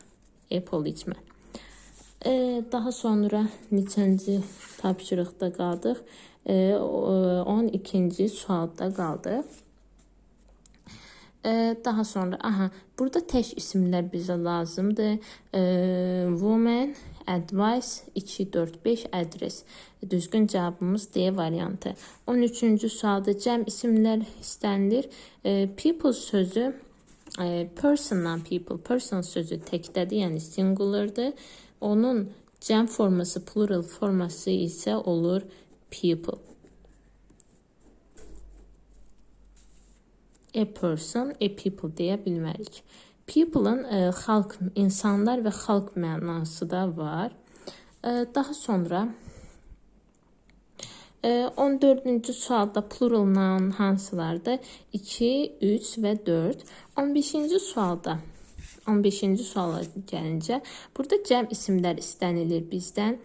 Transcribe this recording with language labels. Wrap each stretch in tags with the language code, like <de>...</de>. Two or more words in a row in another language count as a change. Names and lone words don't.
<az>E policeman. Daha sonra neçənci tapşırıqda qaldıq? 12-ci sualda qaldıq. Daha sonra, burada tək isimlər bizə lazımdır.</az> <en>Woman, advice, 2, 4, 5, address.</en> <az>Düzgün cavabımız D variantı. 13-cü sualda cəm isimlər istənilir. People sözü, person'dan people, person sözü təkdədir, yəni singulardır. Onun cəm forması, plural forması isə olur people.</az> <en>A person, a people</en> <az>deyə bilmərik. People'ın xalq, insanlar və xalq mənası da var. Daha sonra 14-cü sualda</az> <en>plural noun</en> <az>hansılardır? 2, 3 və 4. 15-ci sualda 15-ci suala gəlincə, burada cəm isimlər istənilir bizdən.</az>